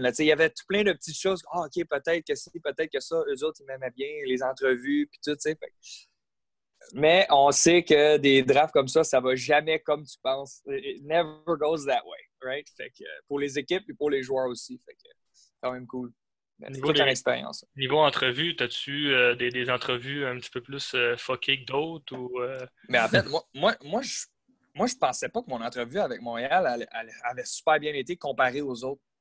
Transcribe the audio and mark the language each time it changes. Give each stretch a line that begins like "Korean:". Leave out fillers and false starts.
French: Là, il y avait tout plein de petites choses. Ah, OK, peut-être que si, peut-être que ça. Eux autres, ils m'aimaient bien, les entrevues, puis tout, tu sais. Mais on sait que des drafts comme ça va jamais comme tu penses.
English: It never goes that way, right?
French: Fait que, pour les équipes et pour les joueurs aussi. Fait que, c'est quand même cool. C'est toute une expérience. Niveau entrevue, as-tu des entrevues un petit peu plus fuckées que d'autres? Mais en fait, moi, je pensais pas que mon entrevue avec Montréal elle avait super bien été comparée aux autres.